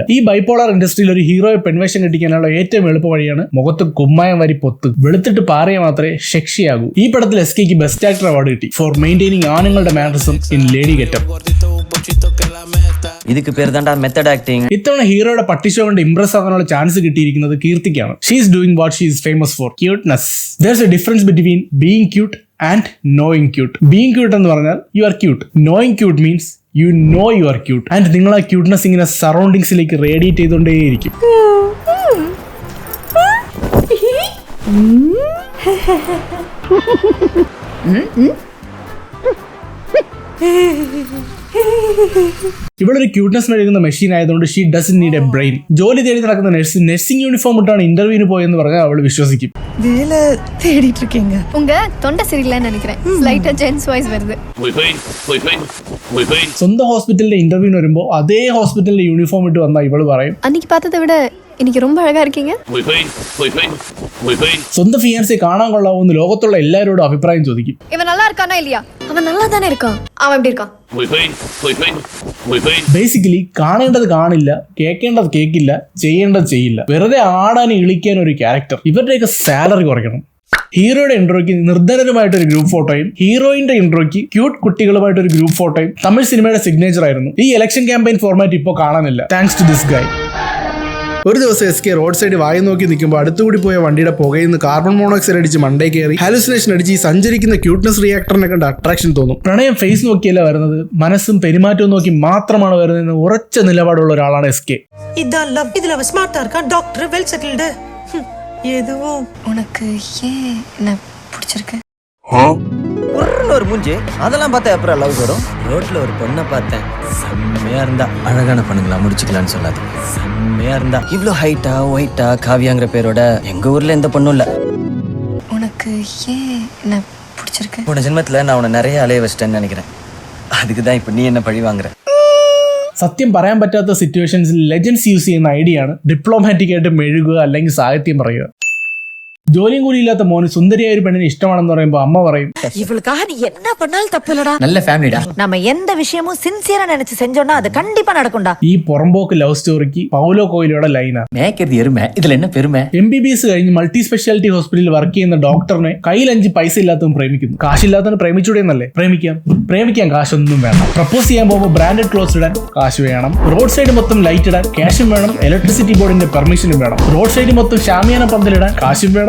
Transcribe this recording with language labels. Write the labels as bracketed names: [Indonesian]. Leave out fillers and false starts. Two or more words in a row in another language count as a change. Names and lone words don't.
[Malayalam] ഈ ബൈപോളർ ഇൻഡസ്ട്രിയിൽ ഒരു ഹീറോയെ പെൺവേഷം കെട്ടിക്കാനുള്ള ഏറ്റവും എളുപ്പ വഴിയാണ് മുഖത്ത് കുമ്മായം വരി പൊത്ത് വെളുത്തിട്ട് പാറിയ മാത്രമേ സെക്സിയാകൂ. ഈ പടത്തിൽ എസ്കെക്ക് [English] best actor award [Malayalam] കിട്ടി [English] for maintaining [Malayalam] ആണുങ്ങളുടെ മാനറിസം [English] in lady getup. [Malayalam] ഇതിക്ക് പേര് തണ്ടാ [English] method acting. [Malayalam] ഇത്തവണ ഹീറോയുടെ പട്ടി ഷോ കൊണ്ട് ഇംപ്രസ് ആകാനുള്ള ചാൻസ് കിട്ടിയിരിക്കുന്നത് കീർത്തിക്കാണ്. [English] She is doing what she is famous for, cuteness. There's a difference between being cute and knowing cute. Being cute [Malayalam] എന്ന് പറഞ്ഞാൽ [English] you are cute. Knowing cute means you know you are cute. [Malayalam] And നിങ്ങൾ ആ ക്യൂട്ട്നെസ് ഇങ്ങനെ സറൗണ്ടിങ്സിലേക്ക് റേഡിയേറ്റ് ചെയ്തുകൊണ്ടേയിരിക്കും. ഇവളൊരു ക്യൂട്ട്നെസ് നൽകുന്ന മെഷീൻ ആയതുകൊണ്ട് [English] she doesn't need a brain. [Malayalam] ജോലി തേടി നടക്കുന്ന [English] nursing uniform [Malayalam] ഇട്ടാണ് ഇന്റർവ്യൂവിന് പോയെന്ന് പറഞ്ഞാൽ അവൾ വിശ്വസിക്കും. [Tamil] வேலை தேடிட்டு இருக்கீங்க. உங்க தொண்டை சரியில்லைன்னு நினைக்கிறேன். லைட்டா [English] gents voice [Tamil] வருது. [Malayalam] സ്വന്തം ഹോസ്പിറ്റലിന്റെ ഇന്റർവ്യൂവിന് വരുമ്പോൾ അതേ ഹോസ്പിറ്റലിന്റെ യൂണിഫോം ഇട്ട് വന്നാൽ ഇവള് പറയും, [Tamil] அன்னைக்கு பார்த்ததை விட இன்னைக்கு ரொம்ப அழகா இருக்கீங்க. [Malayalam] സ്വന്തം ഫിയാൻസെ കാണാൻ കൊള്ളാവുന്ന ലോകത്തുള്ള എല്ലാവരോടും അഭിപ്രായം ചോദിക്കും. [Tamil] இவன் நல்லா இருக்கானா இல்லையா? அவன் நல்லா தானே இருக்கான். அவன் எப்படி இருக்கான்? [Malayalam] ബേസിക്കലി കാണേണ്ടത് കാണില്ല, കേൾക്കേണ്ടത് കേൾക്കില്ല, ചെയ്യേണ്ടത് ചെയ്യില്ല. വെറുതെ ആടാൻ ഇളിക്കാൻ ഒരു ക്യാരക്ടർ. ഇവരുടെയൊക്കെ സാലറി കുറയ്ക്കണം. ഹീറോയുടെ ഇൻട്രോയ്ക്ക് നിർദ്ധനരുമായിട്ടൊരു ഗ്രൂപ്പ് ഫോട്ടോയും ഹീറോയിന്റെ ഇൻട്രോയ്ക്ക് ക്യൂട്ട് കുട്ടികളുമായിട്ടൊരു ഗ്രൂപ്പ് ഫോട്ടോയും തമിഴ് സിനിമയുടെ സിഗ്നേച്ചർ ആയിരുന്നു. ഈ [English] election campaign format [Malayalam] ഇപ്പോൾ കാണാനില്ല, [English] thanks to this guy. [Malayalam] ഒരു ദിവസം എസ്കെ [English] road side [Malayalam] വായി നോക്കി നിൽക്കുമ്പോൾ അടുത്തുകൂടി പോയ വണ്ടിയുടെ പുകയിൽ നിന്ന് [English] carbon monoxide [Malayalam] അടിച്ച് മണ്ടേ കയറി ഹാലുസിനേഷൻ അടിച്ച് ഈ സഞ്ചരിക്കുന്ന ക്യൂട്ട്നെസ് റിയാക്ടറിനെ കണ്ട് അട്രാക്ഷൻ തോന്നും. പ്രണയം ഫേസ് നോക്കിയല്ല വരുന്നത്, മനസ്സും പെരുമാറ്റവും നോക്കി മാത്രമാണ് വരുന്നതെന്ന് ഉറച്ച നിലപാടുള്ള ഒരാളാണ് എസ്കെ. [Tamil] இதான் லவ். இதுல அவ ஸ்மார்ட்டா இருக்கா, டாக்டர், [English] well settled. [Tamil] எதுவும் உனக்கு ஏன் என்ன பிடிச்சிருக்கு? ஊர்ல ஒரு மூஞ்சி அதெல்லாம் பார்த்தா அப்புறம் லவ் வரும். ரோட்ல ஒரு பொண்ணை பார்த்தேன், செம்மையா இருந்தா. அழகான பொண்ணுங்களா முடிச்சுக்கலான்னு சொல்லாது. செம்மையா இருந்தா. இவ்ளோ ஹைட்டா ஒயிட்டா காவியாங்கிற பேரோட எங்க ஊர்ல எந்த பொண்ணும் இல்ல. உனக்கு ஏன் என்ன பிடிச்சிருக்கு? போன ஜென்மத்துல நான் உன்னை நிறைய அலைய வச்சிட்டேன்னு நினைக்கிறேன். அதுக்கு தான் இப்போ நீ என்ன பழி வாங்குற. [Malayalam] സത്യം പറയാൻ പറ്റാത്ത സിറ്റുവേഷൻസിൽ [English] legends use [Malayalam] ചെയ്യുന്ന ഐഡിയ ആണ് ഡിപ്ലോമാറ്റിക് ആയിട്ട് മെഴുകുക അല്ലെങ്കിൽ സാഹിത്യം പറയുക. ജോലിയും കൂലിയില്ലാത്ത മോന് സുന്ദരിയായ ഒരു പെണ്ണിന് ഇഷ്ടമാണെന്ന് പറയുമ്പോൾ അമ്മ പറയും, [Tamil] இவளுக்காக நீ என்ன பண்ணாலும் தப்பு இல்லடா. நல்ல ஃபேமிலிடா. நம்ம எந்த விஷயமும் சின்சியரா நினைச்சு செஞ்சோம்னா அது கண்டிப்பா நடக்கும்டா. [Malayalam] ഈ പുറമ്പോക്ക് ലവ് സ്റ്റോറിക്ക് പൗലോ കോയിലോയുടെ ലൈനാ. [Tamil] மேய்க்கிறது எருமை, இதுல என்ன பெருமை. [Malayalam] MBBS കഴിഞ്ഞ് [English] multi speciality [Malayalam] ഹോസ്പിറ്റലിൽ വർക്ക് ചെയ്യുന്ന ഡോക്ടറിനെ കയ്യിൽ 5 പൈസ ഇല്ലാത്തവൻ പ്രേമിക്കുന്നു. കാശില്ലാത്തവന് പ്രേമിച്ചൂടെ എന്നല്ലേ? പ്രേമിക്കാൻ കാശൊന്നും വേണം. പ്രപ്പോസ് ചെയ്യാൻ പോകുമ്പോൾ [English] branded clothes [Malayalam] ഇടാൻ കാശ് വേണം. [English] road side [Malayalam] മൊത്തം ലൈറ്റ് ഇടാൻ ക്യാഷും വേണം. ഇലക്ട്രിസിറ്റി ബോർഡിന്റെ പെർമിഷനും വേണം. [English] road side [Malayalam] മൊത്തം ഷാമിയാന പന്തലിടാൻ കാശും വേണം.